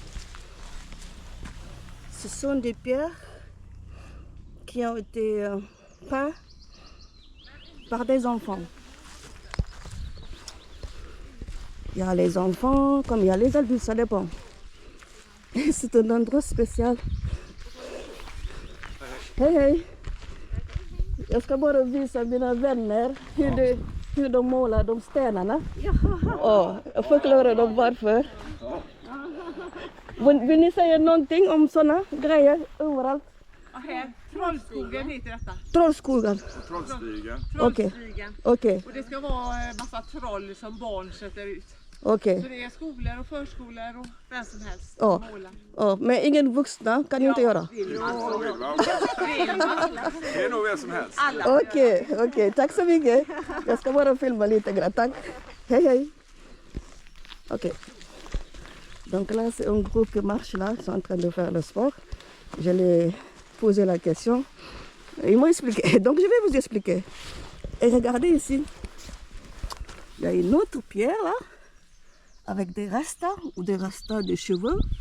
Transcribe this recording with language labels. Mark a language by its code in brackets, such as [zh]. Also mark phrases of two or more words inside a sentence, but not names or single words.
[fr] Ce sont des pierres qui ont été peintes par des enfants. Il y a les enfants comme il y a les adultes, ça dépend. Et c'est un endroit spécial. [sv] Hej hej! Jag ska bara visa mina vänner hur de målar de stenarna. Och förklara dem varför. Vill ni säga någonting om sådana grejer överallt? Här, Trollskogen heter detta. Trollskogen? Trollstigen. Trollstigen. Okej. Och det ska vara massa troll som barn sätter ut. Okej. Så det är skolor och förskolor och vem som helst Ja. som målar. Ja, men ingen vuxna kan inte göra? Vill man. Det är nog vem som helst. Okej, tack så mycket. Jag ska bara filma lite grann, tack. Hej hej. Ok. [fr] Donc là, c'est un groupe qui marche là, ils sont en train de faire le sport. Je leur ai posé la question. Ils m'ont expliqué, donc je vais vous expliquer. Et regardez ici, il y a une autre pierre là, avec des rastas ou des rastas de cheveux.